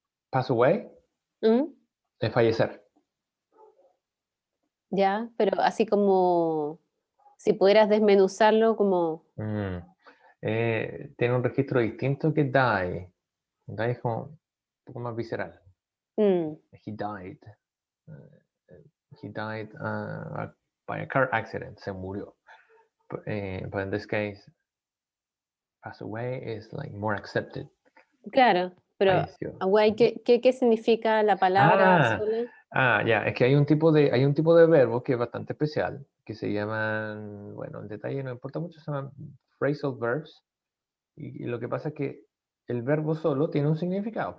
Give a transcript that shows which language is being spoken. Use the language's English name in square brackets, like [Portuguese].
[Spanish] Pass away es fallecer. Ya, pero así como si pudieras desmenuzarlo como... Tiene un registro distinto que die. Die es como un poco más visceral. [English] He died. He died by a car accident. [Spanish] Se murió. [English] But in this case, pass away is like more accepted. [Spanish] Claro, pero away, ¿qué significa la palabra sola? Ya, es que hay un tipo de verbo que es bastante especial, que se llaman, bueno, en detalle no importa mucho, se llaman phrasal verbs. Y lo que pasa es que el verbo solo tiene un significado.